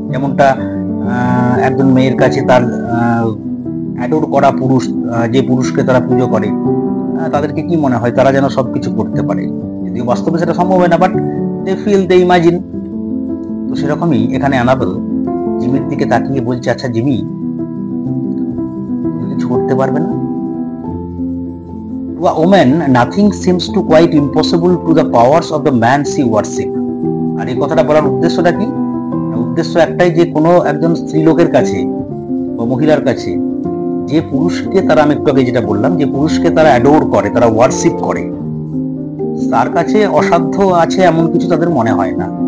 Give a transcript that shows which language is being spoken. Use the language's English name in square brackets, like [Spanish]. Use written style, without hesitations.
[Bangla] যেমনটা একজন মেয়ের কাছে তার অ্যাডোর করা পুরুষ, যে পুরুষকে তারা পুজো করে, তাদেরকে কি মনে হয় তারা যেন সবকিছু করতে পারে, যদিও বাস্তবে সেটা সম্ভব হয় না, [English] But they feel, they imagine. [Bangla] তো সেরকমই এখানে অ্যানাবেল জিমির দিকে তাকিয়ে বলছে, আচ্ছা জিমি, তুমি কিছু করতে পারবে না? [English] To a woman, nothing seems to quite impossible to the powers of the man she worship. [Bangla] আর এই কথাটা বলার উদ্দেশ্যটা কি? উদ্দেশ্য একটাই, যে কোনো একজন স্ত্রীলোকের কাছে বা মহিলার কাছে যে পুরুষকে তারা, আমি একটু আগে যেটা বললাম, যে পুরুষকে তারা অ্যাডোর করে, তারা ওয়ার্শিপ করে, তার কাছে অসাধ্য আছে এমন কিছু তাদের মনে হয় না।